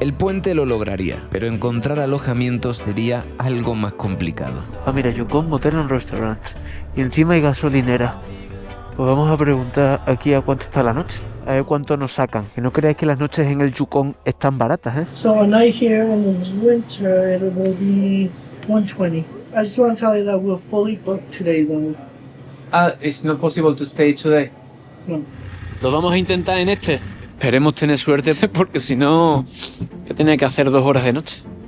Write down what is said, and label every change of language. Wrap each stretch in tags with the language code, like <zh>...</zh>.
<es>El puente lo lograría, pero encontrar alojamiento sería algo más complicado. Ah, mira, Yukon Hotel and Restaurant, y encima hay gasolinera. Pues vamos a preguntar aquí a cuánto está la noche, a ver cuánto nos sacan. Que no creáis que las noches en el Yukon están baratas, ¿eh?</es> <en>So a night here in the winter, it will be 120. I just want to tell you that we're fully booked today, though. It's not possible to stay today. No.</en> <es>Lo vamos a intentar en este. Esperemos tener suerte, porque si no, yo tenía que hacer 2 horas de noche.</es>